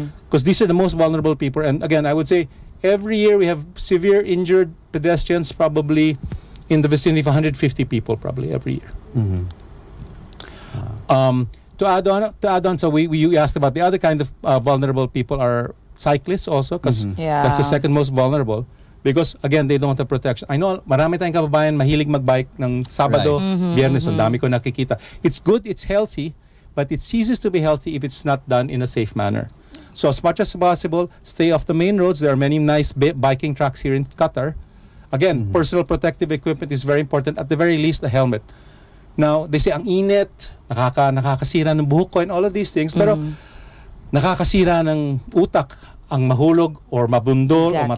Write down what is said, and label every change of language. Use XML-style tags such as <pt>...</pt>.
<en>Because these are the most vulnerable people. And again, I would say every year we have severe injured pedestrians, probably in the vicinity of 150 people probably every year. To add on, so we asked about the other kind of vulnerable people are cyclists also, because Yeah. that's the second most vulnerable. Because again, they don't have protection.</en> <tl>I know marami tayong kababayan mahilig magbike ng Sabado, Biyernes, ang dami ko nakikita.</tl> <en>It's good, it's healthy, but it ceases to be healthy if it's not done in a safe manner. So as much as possible, stay off the main roads. There are many nice biking tracks here in Qatar. Again, personal protective equipment is very important. At the very least, a helmet.</en> <tl>Now, they say, ang init, nakakasira ng buhok ko and all of these things, pero nakakasira ng utak ang mahulog or mabundol or</tl>